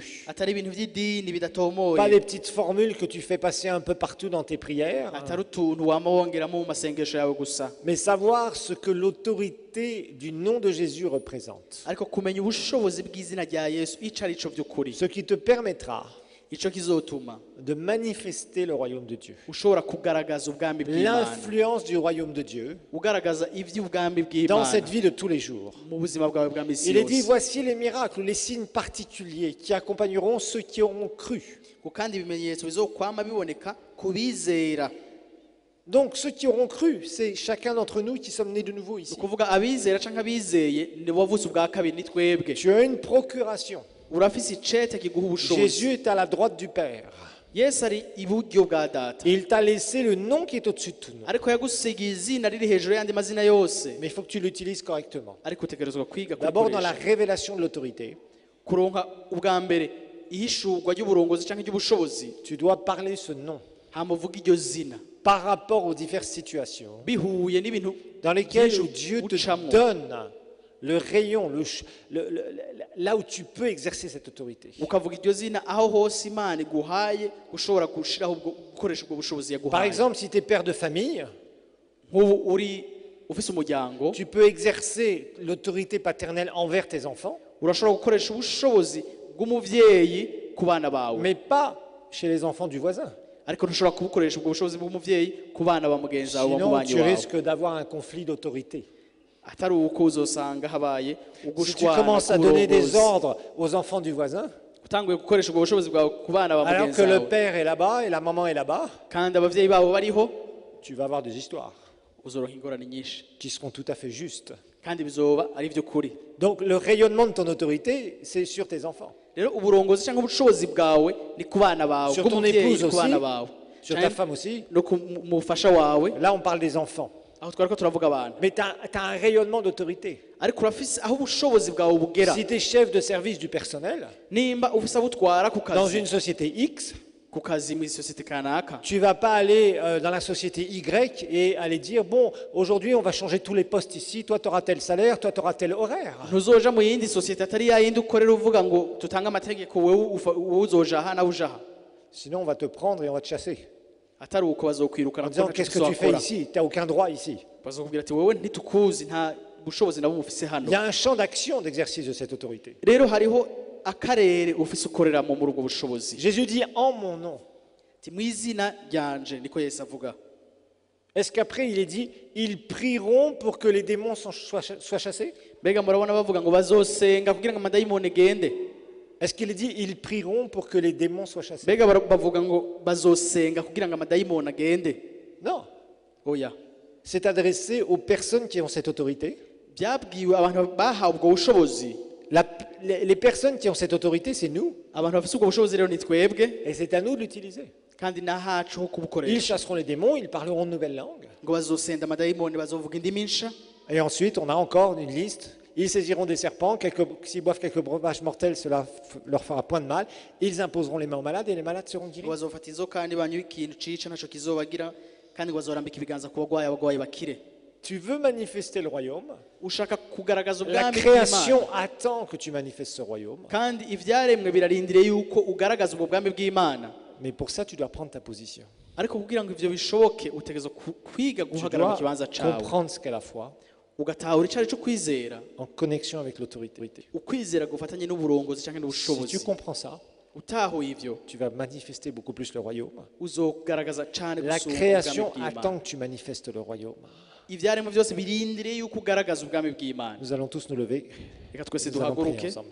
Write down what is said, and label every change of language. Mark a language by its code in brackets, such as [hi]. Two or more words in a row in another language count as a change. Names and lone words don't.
[rn] atari ibintu by'idini [fr] pas [rn] bidatomoye [fr] des petites formules que tu fais passer un peu partout dans tes prières, [rn] atari utuntu wama wongeramo mu masengesho yawe gusa [fr] mais savoir ce que l'autorité l'autorité du nom de Jésus représente. [rn] ariko kumenya ubushobozi bw'izina rya Yesu ico ari cyo by'ukuri [fr] Ce qui te permettra [rn] ico kizotuma [fr] de manifester le royaume de Dieu. [rn] ushobora kugaragaza ubwami bw'Imana [fr] L'influence du royaume de Dieu [rn] ugaragaza iby'ubwami [fr] dans [rn] bw'Imana [fr] cette vie de tous les jours. [rn] mu buzima bwawe bwa misi [fr] Il est dit, [rn] yose [fr] voici les miracles, les signes particuliers qui accompagneront ceux qui auront cru. [rn] ko kandi ibimenyetso bizokwama biboneka ku bizera. [fr] Donc ceux qui auront cru, c'est chacun d'entre nous qui sommes nés de nouveau [rn] ni [fr] ici. [rn] ukuvuga abizera cyangwa abizeye ni bavutse ubwa kabiri ni twebwe. [fr] Tu as une procuration. [rn] urafise icete kiguha ubushobozi. [fr] Jésus est à la droite du Père. [rn] Yesu ari iburyo bwa data [fr] Il t'a laissé le nom qui est au-dessus de tout nom. [rn] ariko yagusigiye izina riri hejuru y'andi mazina yose, [fr] Mais il faut que tu l'utilises correctement. [rn] ariko utegerezwa kwiga [fr] D'abord dans la [rn] kurikoresha [fr] révélation de l'autorité, [rn] kuronka ubwa mbere ihishurwa ry'uburongozi cyangwa ry'ubushobozi, [fr] tu dois parler ce nom [rn] hama uvuga iryo zina [fr] par rapport aux diverses situations [rn] bihuye n'ibintu [fr] dans lesquelles [rn] byinshi [fr] Dieu te [rn] ucamo. [fr] donne le rayon, là où tu peux exercer cette autorité. [rn] ukavuga iryo zina aho hose Imana iguhaye ushobora gushiraho gukoresha ubwo bushobozi [fr] Par [rn] yaguhaye. [fr] exemple, si tu es père de famille, [rn] nk'ubu uri ufise umuryango [fr] tu peux exercer l'autorité paternelle envers tes enfants, [rn] urashobora gukoresha ubushobozi bw'umuvyeyi ku bana bawe, [fr] mais pas chez les enfants du voisin. [rn] ariko ntushobora kubukoresha ubwo bushobozi bw'umuvyeyi ku bana ba mugenzi wawe [fr] Sinon, [rn] bamubanyi [fr] tu [rn] wawe, [fr] risques d'avoir un conflit d'autorité. [rn] atari uko uzosanga habaye [fr] Si tu [rn] ugushwana [fr] commences à donner des [rn] k'uburongozi. [fr] ordres aux enfants du voisin, [rn] utanguye gukoresha ubwo bushobozi bwawe ku bana ba [fr] alors [rn] mugenzi [fr] que le [rn] wawe [fr] père est là-bas et la maman est là-bas, [rn] kandi abavyeyi babo bariho, [fr] tu vas avoir des histoires [rn] uzoronka ingorane nyinshi [fr] qui seront tout à fait justes. [rn] kandi bizoba ari vy'ukuri. [fr] Donc le rayonnement de ton autorité, c'est sur tes enfants, [rn] rero uburongozi cyangwa ubushobozi bwawe ni ku bana bawe, [fr] sur ton [rn] bw'umuvyeyi [fr] épouse [rn] ni ku bana [fr] aussi, [rn] bawe, [fr] sur ta [rn] canke [fr] femme aussi. [rn] no ku mufasha wawe. [fr] Là, on parle des enfants. [rn] aho twariko turavuga abantu, [fr] Mais tu as un rayonnement d'autorité. [rn] ariko urafise aho ubushobozi bwawe bugera. [fr] Si tu es chef de service du personnel [rn] nimba ufise abo utwara ku [fr] dans [rn] kazi [fr] une société X, [rn] ku kazi muri sosiyete kanaka, [fr] tu vas pas aller dans la société Y et aller dire, bon, aujourd'hui, on va changer tous les postes ici, toi, tu auras tel salaire, toi, tu auras tel horaire. [rn] ntuzoja mu yindi sosiyete atari ya yindi ukorera uvuga ngo tutange amategeko wowe uzoja aha nawe uja aha, [fr] Sinon, on va te prendre et on va te chasser. [rn] atari uko bazokwirukana [fr] En disant, [rn] kuko [fr] qu'est-ce que [rn] ntacyo [fr] tu fais [rn] uzokora. [fr] ici? Tu n'as aucun droit ici. [rn] bazokubwira ati wowe ntitukuzi, nta bushobozi nabo mufise hano. [fr] Il y a un champ d'action d'exercice de cette autorité. [rn] rero hariho akarere ufise ukoreramo muri ubwo bushobozi. [fr] Jésus dit, en mon nom. [rn] ati mu izina ryanje, niko Yesu avuga. [fr] Est-ce qu'après, il est dit, ils prieront pour que les démons soient chassés? [rn] mbega murabona bavuga ngo bazosenga kugira ngo amadayimoni gende? [fr] Est-ce qu'il est dit, ils prieront pour que les démons soient chassés? [rn] mbega bavuga ngo bazosenga kugira ngo amadayimoni agende? [fr] Non. [rn] oya, [fr] C'est adressé aux personnes qui ont cette autorité. [rn] byabwiwe abantu bahawe ubwo bushobozi. [fr] Les personnes qui ont cette autorité, c'est nous. [rn] abantu bafise ubwo bushobozi rero ni twebwe, [fr] Et c'est à nous de l'utiliser. [rn] kandi nahacu ho [fr] Ils [rn] kubukoresha. [fr] chasseront les démons, ils parleront de nouvelles langues. [rn] ngo bazosenda amadayimoni, bazovuga indimi nsha. [fr] Et ensuite, on a encore une liste. Ils saisiront des serpents, s'ils boivent quelques breuvages mortels, cela leur fera point de mal. Ils imposeront les mains aux malades et les malades seront [rn] ngo [fr] guéris. [rn] bazofata inzoka kandi banywe ikintu cica ntaco kizobagira, kandi ngo bazorambika ibiganza ku bagwayi, abagwayi bakire. [fr] Tu veux manifester le royaume. [rn] ushaka kugaragaza [fr] La [rn] ubwami [fr] création [rn] bw'Imana, [fr] attend que tu manifestes ce royaume. [rn] kandi ivyaremwe birarindiriye yuko ugaragaza ubwo bwami bw'Imana. [fr] Mais pour ça, tu dois prendre ta position. [rn] ariko kugira ngo ivyo bishoboke utegerezwa kwiga [fr] Tu [rn] guhagarara mu [fr] dois [rn] kibanza cawe, [fr] comprendre ce qu'est la foi [rn] ugatahura icari co kwizera. [fr] en connexion avec l'autorité. [rn] ukwizera gufatanye n'uburongozi canke [fr] Si [rn] n'ubushobozi. [fr] tu comprends ça, [rn] utahuye ivyo [fr] tu vas manifester beaucoup plus le royaume. [rn] uzogaragaza cane [fr] La [rn] gusumba [fr] création [rn] ubwami bw'Imana. [fr] attend que tu manifestes le royaume. [rn] ivyaremwe byose birindiriye yuko ugaragaza ubwami bw'Imana. [fr] Nous allons tous nous lever. [rn] reka twese [fr] Nous allons prier [rn] duhaguruke [fr] ensemble.